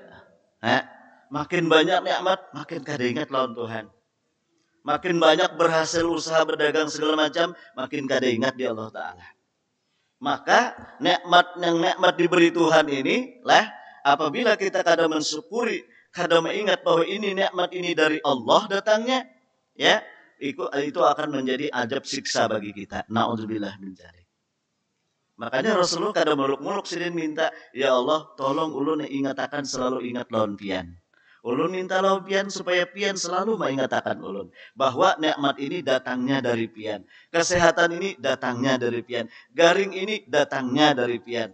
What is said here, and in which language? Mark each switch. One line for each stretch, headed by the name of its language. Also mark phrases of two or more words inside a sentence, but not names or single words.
Banjar: Makin banyak nikmat, makin kada ingat lawan Tuhan. Makin banyak berhasil usaha berdagang segala macam, makin kada ingat di Allah Ta'ala. Maka nikmat diberi Tuhan ini apabila kita kada mensyukuri, kada mengingat bahwa ini nikmat ini dari Allah datangnya, ya itu akan menjadi ajab siksa bagi kita.
Arabic: نعوذ بالله من ذلك.
Banjar: Makanya Rasulullah kada muluk-muluk sidin minta, ya Allah tolong ulun ingatakan selalu ingat lawan pian. Ulun minta lawan pian supaya pian selalu mengatakan ulun bahwa nikmat ini datangnya dari pian. Kesehatan ini datangnya dari pian. Garing ini datangnya dari pian.